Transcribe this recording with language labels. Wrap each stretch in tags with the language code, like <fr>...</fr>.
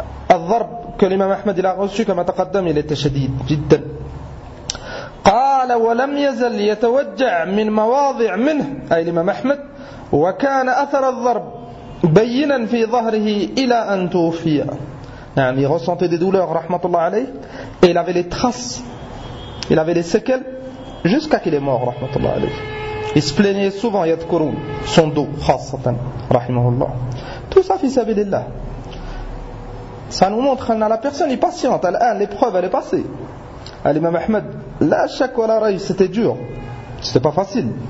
<fr>الضرب que l'imam Ahmed il a reçu comme تقدم il était</fr> <ar>شديد جدا. قال ولم يزل يتوجع من مواضع منه أي الإمام أحمد وكان أثر الضرب بينا في ظهره إلى أن توفي.</ar> <fr>نعم, il ressentait des douleurs رحمة الله عليه et il avait les traces, il avait les séquelles jusqu'à qu'il est mort rahmatullah alayh. Il se plaignait souvent yadkurun son dos khassatan rahimahullah. Tout ça fi sabilillah. Ça nous montre que la personne est patiente. L'épreuve elle est passée. Al-Imam Ahmed</fr> <ar>la shak wa la ray,</ar> <fr>c'était dur, c'était pas facile.</fr>